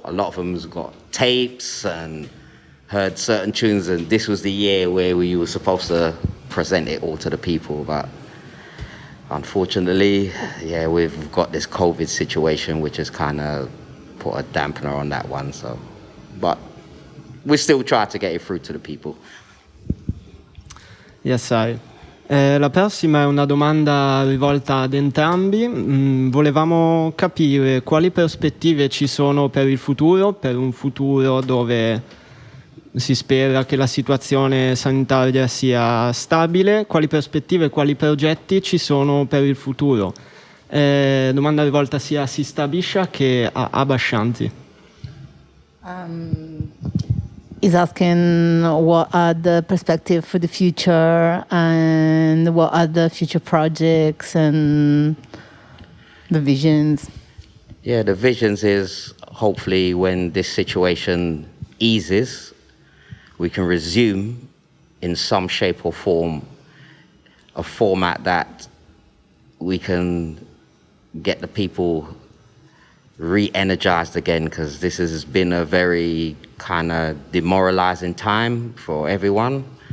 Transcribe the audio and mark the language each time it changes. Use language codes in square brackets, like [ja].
[en] A lot of them's got tapes and heard certain tunes, and this was the year where we were supposed to present it all to the people. But unfortunately, we've got this COVID situation, which has kind of put a dampener on that one. So, but we still try to get it through to the people. Yes, I. [it] La prossima è una domanda rivolta ad entrambi. Volevamo capire quali prospettive ci sono per il futuro, per un futuro dove si spera che la situazione sanitaria sia stabile, quali prospettive, quali progetti ci sono per il futuro. Domanda rivolta sia a Sista Habesha che a Habesha. [en] He's asking what are the perspectives for the future and what are the future projects and the visions. The visions is hopefully when this situation eases, we can resume in some shape or form a format that we can get the people re-energized again, because this has been a very kind of demoralizing time for everyone.